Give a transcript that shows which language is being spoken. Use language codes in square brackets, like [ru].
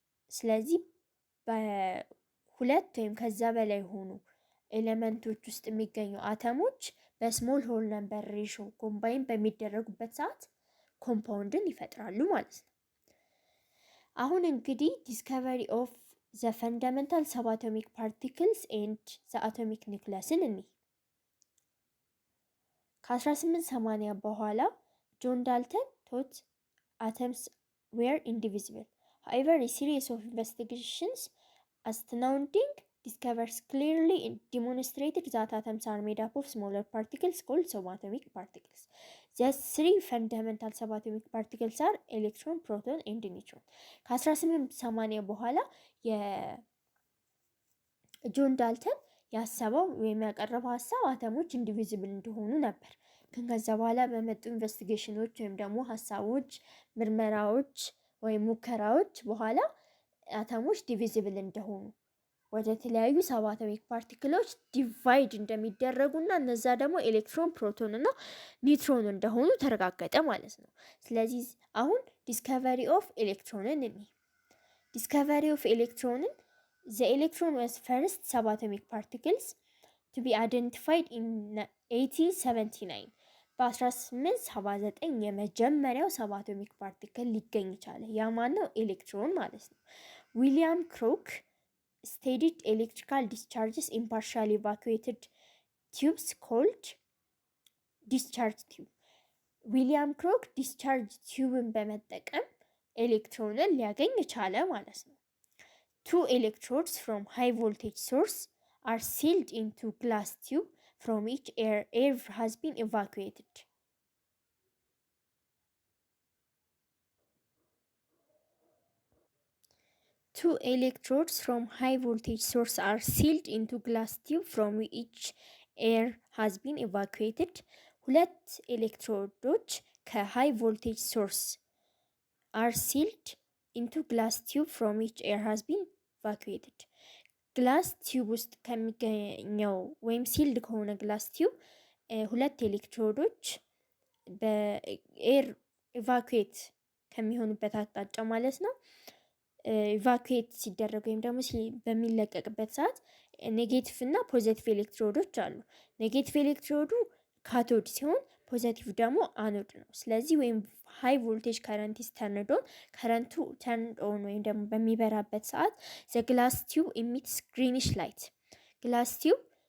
[am] ስለዚህ በሁለት ወይም ከዛ በላይ ሆኑ ኤሌመንቶች ውስጥ የሚገኙ አተሞች በስሞል ሆል ነምበር ሬሾ ኮምባይን በሚደረጉበት ሰዓት ኮምፓውንድን ይፈጥራሉ ማለት ነው። አሁን እንግዲህ [en] ዲስከቨሪ ኦፍ ዘ ፈንዳሜንታል ሰብ አቶሚክ ፓርቲክልስ ኤንድ ዘ አቶሚክ ኒውክለስን [am] እኒህ ከ1880 በኋላ ጆን ዳልተን [en] ቶት atoms were indivisible. However, a series of investigations astounding discoveries clearly demonstrated that atoms are made up of smaller particles called subatomic particles. The three fundamental subatomic particles are electron, proton, and neutron. [am] ከ1880 በኋላ የጆን ዳልተን ያሰበው ወይም ያቀረበው ሀሳብ አተሞች ኢንዲቪዚብል እንደሆኑ ነበር። ግን ከዛ በኋላ በመጡ ኢንቨስቲጌሽኖች ወይም ደግሞ ሀሳቦች፣ ምርመራዎች ወይም ሙከራዎች በኋላ አተሞች ዲቪዚብል እንደሆኑ ወደ ተለያዩ ሰብ አቶሚክ ፓርቲክሎች ዲቫይድ እንደሚደረጉና እነዛ ደግሞ ኤሌክትሮን፣ ፕሮቶን እና ኒውትሮን እንደሆኑ ተረጋገጠ ማለት ነው። ስለዚህ አሁን ዲስከቨሪ ኦፍ ኤሌክትሮንን [en] ዲስከቨሪ ኦፍ ኤሌክትሮንን the electron was first subatomic particles to be identified in 1879 [am] በ1879 የመጀመሪያው ሰብአቶሚክ ፓርቲክል ሊገኝ ቻለ። ያ ማነው? ኤሌክትሮን ማለት ነው። [en] ዊሊያም ክሮክ studied electrical discharges in partially evacuated tubes called discharge tube. [am] ዊሊያም ክሮክ ዲስቻርጅ ቲዩብን በመጠቀም ኤሌክትሮንን ሊያገኝ ቻለ ማለት ነው። [en] Two electrodes from high voltage source are sealed into glass tube from which air has been evacuated. Two electrodes from high voltage source are sealed into glass tube from which air has been evacuated. [am] ሁለት ኤሌክትሮዶች ከሃይ ቮልቴጅ ሶርስ [en] are sealed into glass tube from which air has been evacuated. [am] ግላስ ቲዩብ ውስጥ ከሚገኘው ወይም ሲልድ ከሆነ ግላስ ቲዩብ ሁለት ኤሌክትሮዶች በኤር ኢቫኩዌት ከሚሆኑበት አቅጣጫ ማለት ነው ኢቫኩዌት ሲደረግ ወይም ደግሞ በሚለቀቅበት ሰዓት ኔጌቲቭ እና ፖዘቲቭ ኤሌክትሮዶች አሉ። ኔጌቲቭ ኤሌክትሮዱ ካቶድ ሲሆን ፖዘቲቭ ደግሞ አኖድ ነው። ስለዚህ ወይም [en] ሃይ ቮልቴጅ ከረንት ኢዝ ተርንድ ኦን [am] ከረንቱ ተርንድ ኦን ወይም ደግሞ በሚበራበት ሰዓት [en] ዘ ግላስ ቲዩብ ኢሚትስ ግሪኒሽ ላይት [am] ግላስ ቲዩብ